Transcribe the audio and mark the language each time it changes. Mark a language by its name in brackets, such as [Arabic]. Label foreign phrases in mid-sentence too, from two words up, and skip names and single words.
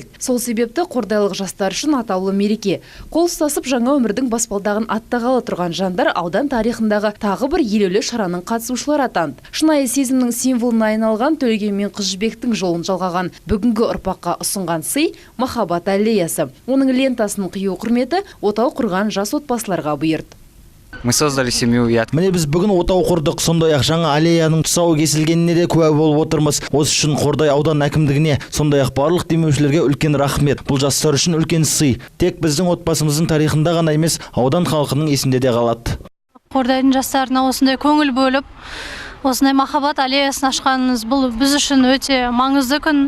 [Kazakh] Сол себепті қордайлық жастар үшін атаулы мереке. Қол ұстасып жаңа өмірдің баспалдағын аттағалы тұрған жандар аудан тарихындағы тағы бір елеулі шараның қатысушылары атанды. Шынайы сезімнің символына айналған Төлеген мен Қыз Жібектің жолын жалғаған бүгінгі ұрпаққа ұсынған сый махаббат аллеясы. Оның лентасын қию құрметі отау құрған жас отбасыларға бұйырды. [Russian] Мы создали семью. [Kazakh] Міне біз бүгін отау құрдық, сондай-ақ жаңа аллеяның тұсауы кесілгеніне де куә болып отырмыз. Осы үшін Қордай аудан әкімдігіне, сондай-ақ барлық демеушілерге үлкен рахмет. Бұл жастар үшін үлкен сый. Тек біздің отбасымыздың тарихында ғана емес, аудан халқының есінде де қалады. Қордайдың жастарына осындай көңіл бөліп, осындай махаббат аллеясын ашқаныңыз бұл біз үшін өте маңызды күн.